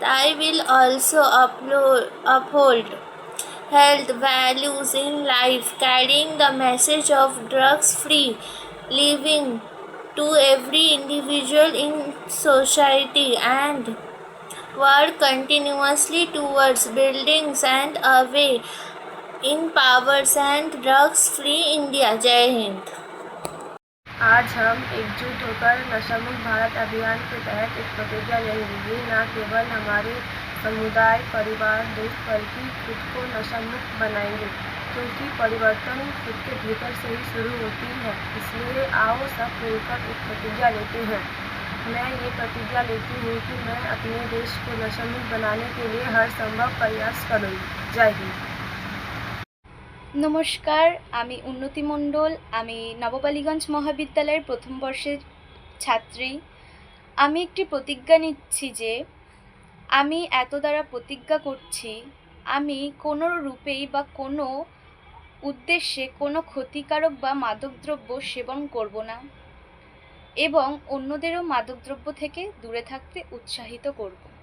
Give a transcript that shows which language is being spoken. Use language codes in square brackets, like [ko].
[en] I will also uphold health values in life, carrying the message of drugs-free living to every individual in society, and work continuously towards building and away empowered and drugs-free India. [hi] जय हिंद। आज हम एकजुट होकर नशामुक्त भारत अभियान के तहत एक प्रतिज्ञा लेंगे। ये न केवल हमारे समुदाय, परिवार, देश बल्कि खुद को नशामुक्त बनाएंगे, क्योंकि परिवर्तन खुद के भीतर से ही शुरू होती है। इसलिए आओ सब मिलकर एक प्रतिज्ञा लेते हैं। मैं ये प्रतिज्ञा लेती हूँ कि मैं अपने देश को नशामुक्त बनाने के लिए हर संभव प्रयास करूँगी। जय हिंद। [bn] নমস্কার, আমি উন্নতি মণ্ডল। আমি নববালিগঞ্জ মহাবিদ্যালয়ের প্রথম বর্ষের ছাত্রী। আমি একটি প্রতিজ্ঞা নিচ্ছি যে আমি এত দ্বারা প্রতিজ্ঞা করছি আমি কোনো রূপেই বা কোনো উদ্দেশ্যে কোনো ক্ষতিকারক বা মাদকদ্রব্য সেবন করব না এবং অন্যদেরও মাদকদ্রব্য থেকে দূরে থাকতে উৎসাহিত করব।